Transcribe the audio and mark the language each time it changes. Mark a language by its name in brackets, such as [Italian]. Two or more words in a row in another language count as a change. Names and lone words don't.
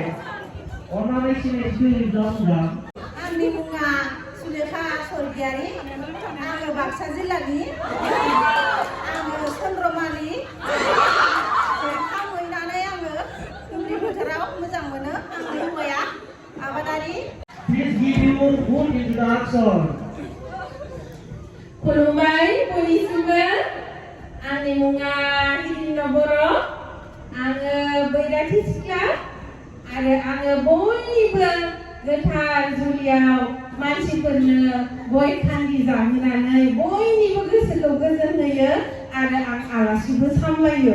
[Bodo] अन्नानै सिनायथिखौ होयोब्ला मोजां। आंनि मुङा सुलेखा स्वर्गियारि। आङो बाक्सा जिल्लानि। आङो चन्द्रमालि। खामहैनानै आङो दुब्लि फोथाराव मोजां मोनो। आंनि हौवाया आबादारि। [English] Please give your full introduction. [Bodo] खुलुमबाय बयनिसिमबो। आंनि मुङा हिरिन बर'। आङो बैराथि सिख्ला आरो आङो बयनिबो गोथार जुलियाव मानसिफोरनो गय खान्दि जाहोनानै बयनिबो गोसोखौ गोजोन होयो आरो आं आलासिबो सामलायो।